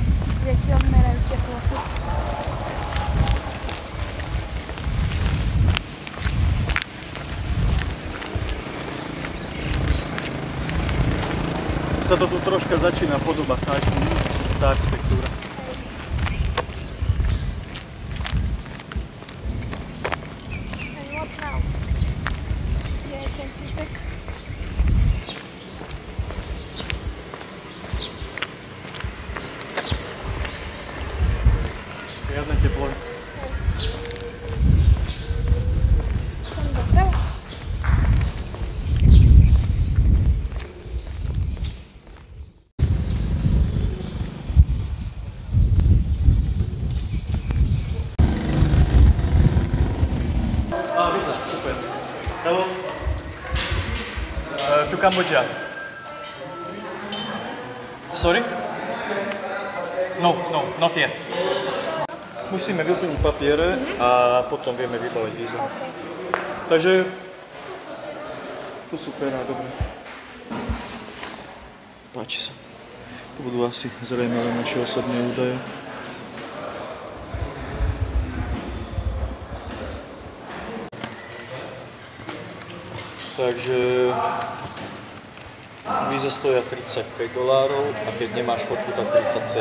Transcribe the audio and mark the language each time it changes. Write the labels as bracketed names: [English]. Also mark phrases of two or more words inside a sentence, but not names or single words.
[Slovak] Viete, odmerajú teplotu. Sa to tu troška začína podobať thajsku, tá architektúra. [English] And what now? [Slovak] Je ten typek. Žiadne teplo. Som doprava. [English] Visa, super. Hello. To Cambodia. Sorry? No, not yet. [Slovak] Musíme vyplniť papiere a potom vieme vybaviť víza. [English] Okay. [Slovak] Takže... To super, a dobre. Páči sa. To budú asi zrejme len naše osobné údaje. Takže víza stoja $35 a keď nemáš fotku, tak 37.